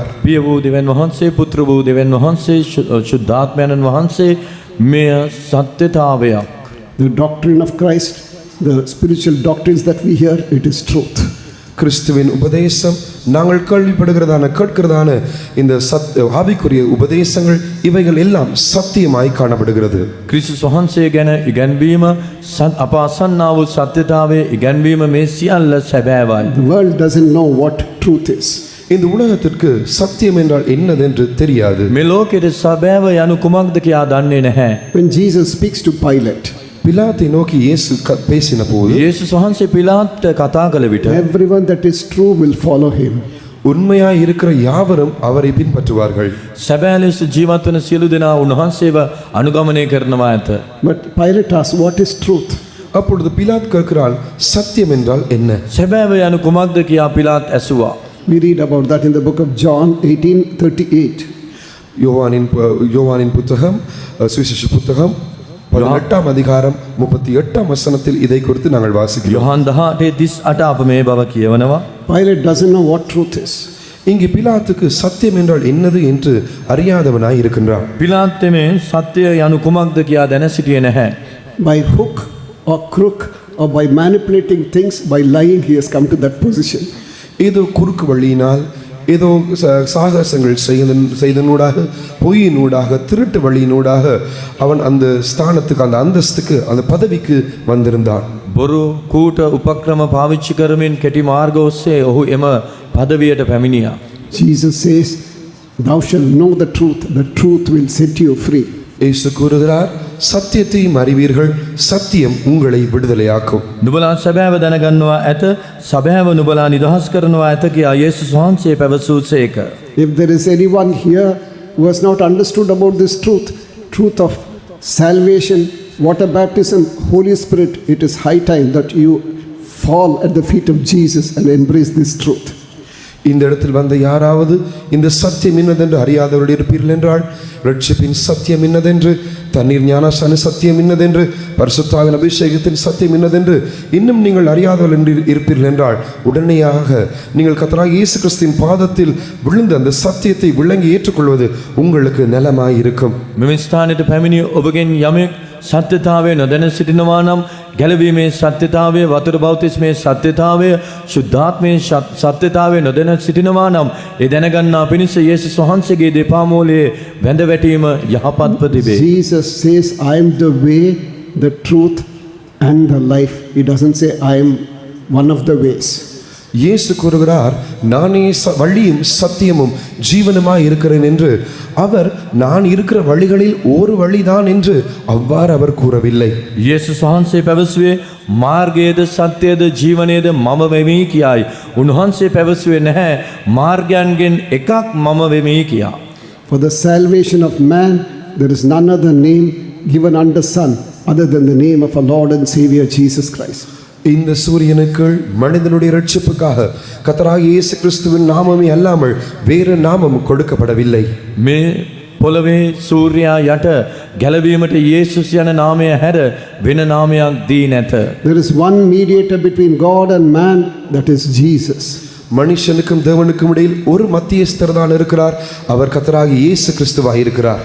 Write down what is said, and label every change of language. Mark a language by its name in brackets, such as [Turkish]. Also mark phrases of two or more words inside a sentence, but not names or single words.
[Sinhala] පිය වූ දෙවියන් වහන්සේ, පුත්‍ර වූ දෙවියන් වහන්සේ, ශුද්ධාත්මයන් වහන්සේ මෙය සත්‍යතාවයක්. [English] The doctrine of Christ, the spiritual doctrines that we hear, it is truth. [Tamil] கிறிஸ்துவின் உபதேசம், நாங்கள் கேட்கிறதான இந்த ஆவிக்குரிய உபதேசங்கள், இவைகள் எல்லாம் சத்தியமாய் காணப்படுகிறது. [Sinhala] ක්‍රිස්තුස් වහන්සේ ගැන ඉගැන්වීම, අප අසන්නා වූ සත්‍යතාවයේ ඉගැන්වීම මේ සියල්ල සැබෑවයි. [English] The world doesn't know what truth is. [Tamil] இந்த உலகத்திற்கு சத்தியம் என்றால் என்னதென்று தெரியாது. [Sinhala] මේ ලෝකයේ සැබෑව යනු කුමක්ද කියා දන්නේ නැහැ. [English] When Jesus speaks to Pilate, [Tamil] பிலாத்தை நோக்கி இயேசு பேசின போது, [Sinhala] යේසුස් වහන්සේ පිලාත්ට කතා කළ විට [English] everyone that is true will follow him. [Tamil] உண்மையாய் இருக்கிற யாவரும் அவரை பின்பற்றுவார்கள். [Sinhala] සැබෑ ලෙස ජීවත් වන සියලු දෙනා උන්වහන්සේව අනුගමනය කරනවා ඇත. [English] But Pilate asks, what is truth? [Tamil] அப்பொழுது பிலாத் கேட்கிறான், சத்தியம் என்றால் என்ன? [Sinhala] සැබෑව යනු කුමක්ද කියා පිලාත් ඇසුවා. [English] We read about that in the book of John 18:38. [Tamil] யோவானின் புத்தகம், சுவிசேஷ புத்தகம் 18 அதிகாரம் 38 வசனத்தில் இதை குறித்து நாங்கள் வாசிக்கிறோம். [Sinhala] යොහන් 18:38 අප මේ බව කියවනවා. [English] Pilate doesn't know what truth is. [Tamil] இங்கே பிலாத்துக்கு சத்தியம் என்றால் என்னது என்று அறியாதவனாய் இருக்கின்றான். [Sinhala] පිලාත් මේ සත්‍යය යනු කුමක්ද කියා දැන සිටියේ නැහැ. [English] By hook or crook or by manipulating things, by lying, he has come to that position. [Tamil] ஏதோ குறுக்கு வழியினால், ஏதோ சாகசங்கள் செய்தனூடாக, பொய்யினூடாக, திருட்டு வழியினூடாக அவன் அந்த ஸ்தானத்துக்கு, அந்த அந்தஸ்துக்கு, அந்த பதவிக்கு வந்திருந்தான். [Sinhala] බොරු කූට උපක්‍රම පාවිච්චි කරමින් කෙටි මාර්ග ඔස්සේ ඔහු එම පදවියට පැමිණියා. [English] Jesus says, thou shalt know the truth will set you free. [Tamil] இயேசு கூறுகிறார், சத்தியத்தையும் அறிவீர்கள், சத்தியம் உங்களை விடுதலையாக்கும். [Sinhala] නුඹලා සැබෑව දැනගන්නවා ඇත, සැබෑව නුඹලා නිදහස් කරනවා ඇත කියා යේසුස් වහන්සේ පැවසූසේක. [English] If there is anyone here who has not understood about this truth of salvation, water baptism, Holy Spirit, it is high time that you fall at the feet of Jesus and embrace this truth. [Tamil] இந்த இடத்தில் வந்த யாராவது இந்த சத்தியம் இன்னதென்று அறியாதவர்கள் இருப்பீர்கள் என்றால், ரட்சிப்பின் சத்தியம் இன்னதென்று, தண்ணீர் ஞானஸ்நான சத்தியம் இன்னதென்று, பரிசுத்தாவின் அபிஷேகத்தின் சத்தியம் இன்னதென்று இன்னும் நீங்கள் அறியாதவர்கள் என்று இருப்பீர்கள் என்றால், உடனடியாக நீங்கள் கர்த்தராகிய இயேசு கிறிஸ்துவின் பாதத்தில் விழுந்து அந்த சத்தியத்தை விளங்கி ஏற்றுக்கொள்வது உங்களுக்கு நலமாய் இருக்கும். [Sinhala] මෙම ස්ථානයට පැමිණි ඔබගෙන් යමෙක් සත්‍යතාවය නොදැන සිටිනවා නම්, ගැලවීමේ සත්‍යතාවය, වතුර බෞතිස්මේ සත්‍යතාවය, ශුද්ධාත්මයේ සත්‍යතාවය නොදැන සිටිනවා නම්, ඒ දැනගන්නා පිණිස යේසුස් වහන්සේගේ දෙපා මූලයේ වැඳ වැටීම යහපත්ව තිබේ. [English] Jesus says, I am the way, the truth and the life. He doesn't say I am one of the ways. [Tamil] இயேசு கூறுகிறார், நானே வழியும் சத்தியமும் ஜீவனுமாய் இருக்கிறேன் என்று. அவர் நான் இருக்கிற வழிகளில் ஒரு வழிதான் என்று அவ்வாறு அவர் கூறவில்லை. [Sinhala] යේසුස් වහන්සේ පැවසුවේ මාර්ගයේද සත්‍යයේද ජීවනයේද මම වෙමි කියයි. උන්වහන්සේ පැවසුවේ නැහැ මාර්ගයන්ගෙන් එකක් මම වෙමි කියා. [English] For the salvation of man, there is none other name given under sun other than the name of our Lord and Savior Jesus Christ. [Tamil] இந்த சூரியனுக்குள் மனிதனுடைய ரட்சிப்புக்காக கர்த்தராகிய இயேசு கிறிஸ்துவின் நாமமே அல்லாமல் வேறு நாமம் கொடுக்கப்படவில்லை. [Sinhala] මේ පොළවේ සූර්යා යට ගැලවීමට යේසුස් යන නාමය හැර වෙන නාමයක් දී නැත. [English] There is one mediator between God and man, that is Jesus. [Tamil] மனுஷனுக்கும் தேவனுக்கும் இடையில் ஒரு மத்தியஸ்தர் தான் இருக்கிறார். அவர் கர்த்தராகிய இயேசு கிறிஸ்துவாய் இருக்கிறார்.